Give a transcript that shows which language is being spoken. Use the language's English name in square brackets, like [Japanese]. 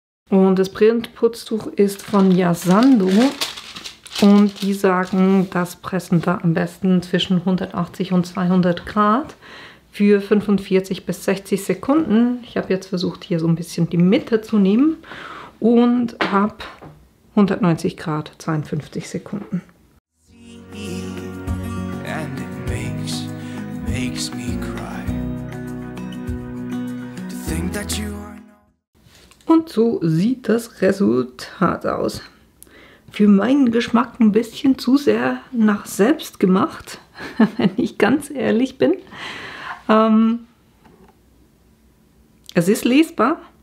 [German] Und das Brillenputztuch ist von Yasando. Und die sagen, das pressen wir am besten zwischen 180 und 200 Grad für 45 bis 60 Sekunden. Ich habe jetzt versucht, hier so ein bisschen die Mitte zu nehmen und habe 190 Grad, 52 Sekunden. [English] And it makes me cry to think that you are. [German] Und so sieht das Resultat aus. Für meinen Geschmack ein bisschen zu sehr nach selbst gemacht, wenn ich ganz ehrlich bin. Es ist lesbar.